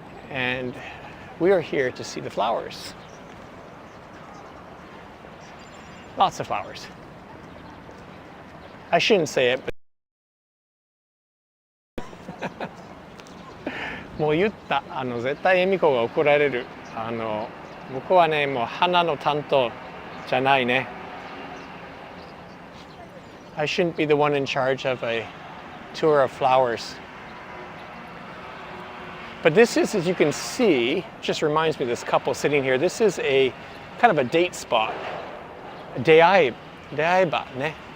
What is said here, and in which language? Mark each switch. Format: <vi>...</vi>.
<en>And we are here to see the flowers. Lots of flowers. I shouldn't say it, but</en> <ja>もう言った。絶対恵美子が怒られる。僕はね、もう花の担当じゃないね。</ja> <en>I shouldn't be the one in charge of a tour of flowers. But this is, as you can see, just reminds me of this couple sitting here. This is a kind of a date spot.</en> <ja>Deaiba, ne?</ja>